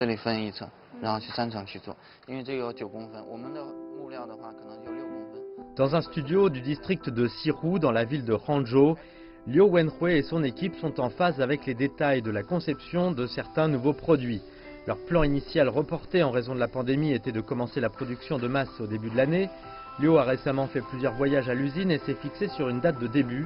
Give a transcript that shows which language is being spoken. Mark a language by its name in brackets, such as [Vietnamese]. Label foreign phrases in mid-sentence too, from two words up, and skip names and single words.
[Chinese] 这里分一层，然后去3层去做，因为这个有9公分，我们的木料的话可能有6公分。 [French] Dans un studio du district de Sirou, dans la ville de Hangzhou, Liu Wenhui et son équipe sont en phase avec les détails de la conception de certains nouveaux produits. Leur plan initial reporté en raison de la pandémie était de commencer la production de masse au début de l'année. Liu a récemment fait plusieurs voyages à l'usine et s'est fixé sur une date de début.